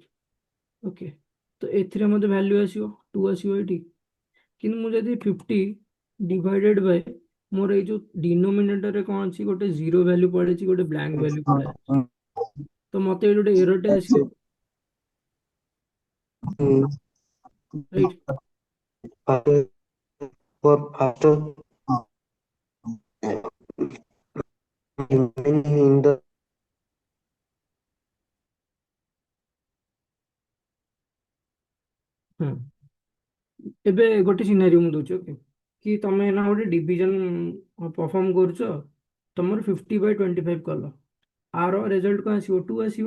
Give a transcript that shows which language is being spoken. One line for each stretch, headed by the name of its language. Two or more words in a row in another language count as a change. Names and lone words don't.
Odia: ଓକେ ତ ଏଥିରେ ମୋତେ ଭ୍ୟାଲ୍ୟୁ ଆସିବ 2 ଆସିବ ଏଇଠି। କିନ୍ତୁ ମୁଁ ଯଦି 50
English: divided by
Odia: ମୋର ଏଇ ଯୋଉ ଡିନୋମିନେଟରରେ କଣ ଅଛି ଗୋଟେ
English: zero value
Odia: ପଳେଇଛି ଗୋଟେ
English: blank value
Odia: ପଳେଇ ଆସିଛି ତ ମୋତେ ଏଇଠି ଗୋଟେ ଏରରଟେ ଆସିବ ରାଇଟ୍।
English: for faster in the
Odia: ହୁଁ ଏବେ ଗୋଟେ ସିନାରିଓ ମୁଁ ଦଉଛି। ଓକେ କି ତମେ ଏଇନା ଗୋଟେ
English: division perform
Odia: କରୁଛ ତମର 50/25 କଲ ଆର ରେଜଲ୍ଟ କଣ ଆସିବ 2 ଆସିବ।